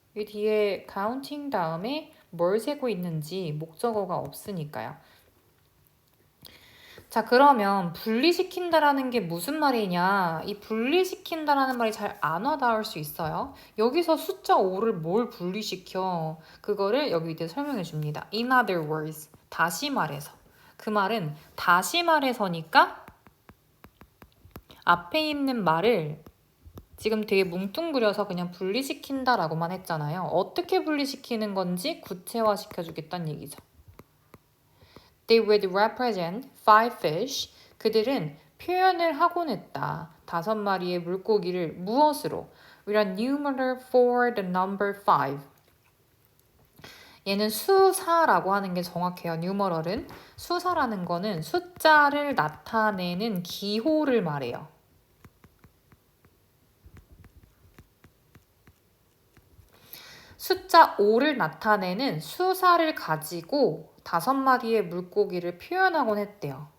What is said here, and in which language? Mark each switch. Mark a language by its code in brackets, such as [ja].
[ko] 이 뒤에 counting 다음에 뭘 세고 있는지 목적어가 없으니까요. 자, 그러면 분리시킨다라는 게 무슨 말이냐? 이 분리시킨다라는 말이 잘 안 와닿을 수 있어요. 여기서 숫자 5를 뭘 분리시켜? 그거를 여기 밑에 설명해 줍니다. [en] In other words, 다시 말해서. [ko] 그 말은 다시 말해서니까 앞에 있는 말을 지금 되게 뭉뚱그려서 그냥 분리시킨다라고만 했잖아요. 어떻게 분리시키는 건지 구체화시켜주겠다는 얘기죠. [en] They would represent 5 fish. [ko] 그들은 표현을 하곤 했다. [en] 5마리의 물고기를 무엇으로? With a numerator for the number 5. [ko] 얘는 수사라고 하는 게 정확해요. numeral은 수사라는 거는 숫자를 나타내는 기호를 말해요. 숫자 5를 나타내는 수사를 가지고 5마리의 물고기를 표현하곤 했대요.